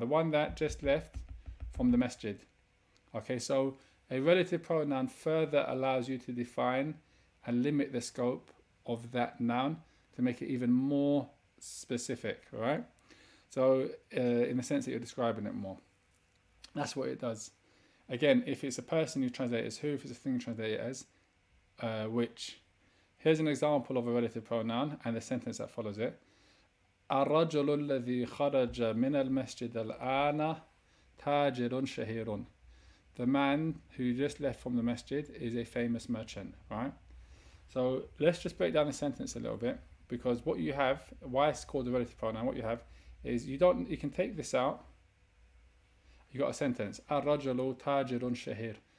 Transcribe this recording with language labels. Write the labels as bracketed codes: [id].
[en] The one that just left from the masjid. Okay, so a relative pronoun further allows you to define and limit the scope of that noun to make it even more specific, right? So in the sense that you're describing it more. That's what it does. Again, if it's a person, you translate it as who. If it's a thing, you translate it as which. Here's an example of a relative pronoun and the sentence that follows it. [ar] الرجل الذي خرج من المسجد الآن تاجر شهير. [en] The man who just left from the masjid is a famous merchant, right? So let's just break down the sentence a little bit, because what you have, why it's called a relative pronoun, what you have is you can take this out. You got a sentence. [ar] الرجل تاجر شهير.